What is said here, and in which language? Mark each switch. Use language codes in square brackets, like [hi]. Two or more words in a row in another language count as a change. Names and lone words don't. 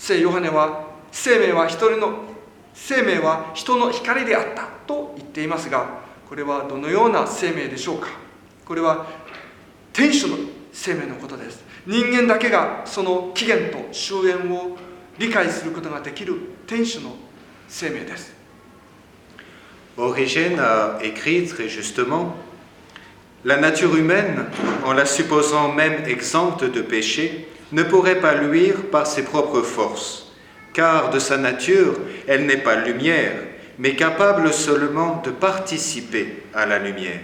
[ja] 聖ヨハネは生命は人の光であったと言っていますが、これはどのような生命でしょうか。これは天主の生命のことです。人間だけがその起源と終焉を理解することができる天主の生命です。 [fr] Origène a écrit très justement: la nature humaine, en la supposant même exempte de péché, ne pourrait pas luire par ses propres forces, car de sa nature, elle n'est pas lumière, mais capable seulement de participer à la lumière.